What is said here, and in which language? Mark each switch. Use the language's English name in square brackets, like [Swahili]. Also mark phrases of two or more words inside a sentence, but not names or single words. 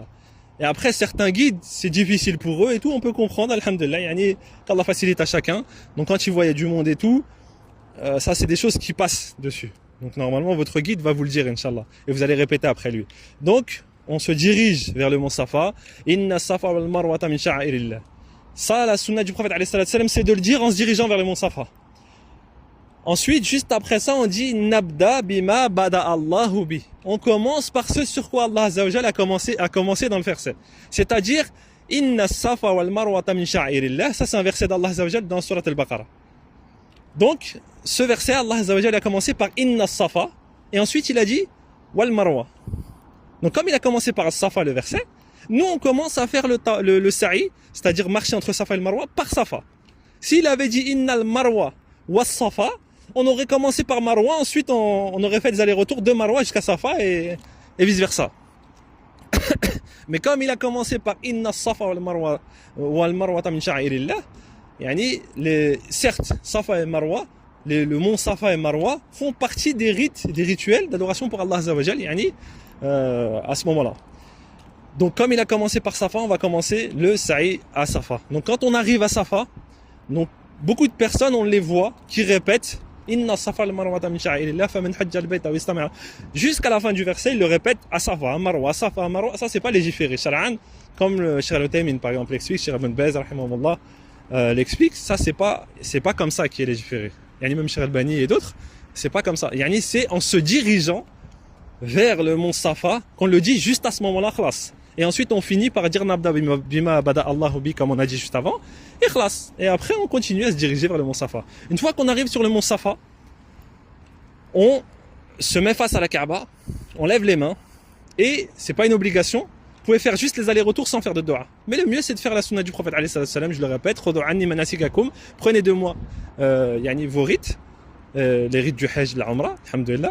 [French] Et après, certains guides, c'est difficile pour eux et tout, on peut comprendre, alhamdulillah, qu'Allah facilite à chacun. Donc quand il voit du monde et tout, ça c'est des choses qui passent dessus. Donc normalement, votre guide va vous le dire, Inch'Allah. Et vous allez répéter après lui. Donc, on se dirige vers le mont Safa. [Arabic] إن الصفا والمروة من شعائر الله. [French] Ça, la sunna du prophète [Arabic] عليه السلام, [French] c'est de le dire en se dirigeant vers le mont Safa. Ensuite, juste après ça, on dit [Arabic] نبدأ بما بدأ الله به. [French] On commence par ce sur quoi Allah [Arabic] عز وجل [French] a commencé dans le verset. C'est-à-dire [Arabic] إن الصفا والمروة من شعائر الله. [French] Ça, c'est un verset d'Allah [Arabic] عز وجل [French] dans Surat Al-Baqarah. Donc, ce verset, Allah [Arabic] عز وجل [French] a commencé par [Arabic] إن الصفا, [French] et ensuite il a dit [Arabic] والمروة. [French] Donc, comme il a commencé par Safa, le verset, nous on commence à faire le sa'i, c'est-à-dire marcher entre Safa et le Marwa, par Safa. S'il avait dit [Arabic] إن المروة والصفا, [French] on aurait commencé par Marwa, ensuite on aurait fait des allers-retours de Marwa jusqu'à Safa et vice-versa. Mais comme il a commencé par [Arabic] إن الصفا والمروة من شعائر الله, [French] certes, Safa et Marwa le mont Safa et Marwa font partie des rites, des rituels d'adoration pour Allah [Arabic] عز وجل, [French] à ce moment-là. Donc comme il a commencé par Safa, on va commencer le sa'i à Safa. Donc quand on arrive à Safa, donc beaucoup de personnes, on les voit qui répètent [Arabic] إن الصفا المروة من شعائر الله فمن حج البيت واستمع. [French] Jusqu'à la fin du verset, il le répète à Safa, à Marwa, à Safa, à Marwa. Ça c'est pas légiféré shar'an, comme le Cheikh Al-Uthaymin par exemple l'explique, Cheikh Ibn Baz rahimahullah l'explique. Ça c'est pas comme ça qui est légiféré. Yani même Cheikh Al-Bani et d'autres, c'est pas comme ça. Yani c'est en se dirigeant vers le mont Safa qu'on le dit juste à ce moment-là, khlas. Et ensuite on finit par dire [Arabic] نبدأ بما بدأ الله به, [French] comme on a dit juste avant, et khlas. Et après on continue à se diriger vers le mont Safa. Une fois qu'on arrive sur le mont Safa, on se met face à la Kaaba, on lève les mains, et c'est pas une obligation. Vous pouvez faire juste les allers-retours sans faire de dua. Mais le mieux c'est de faire la sunna du prophète [Arabic] عليه السلام, [French] je le répète, prenez de moi vos rites, les rites du Hajj, la Umrah, alhamdulillah.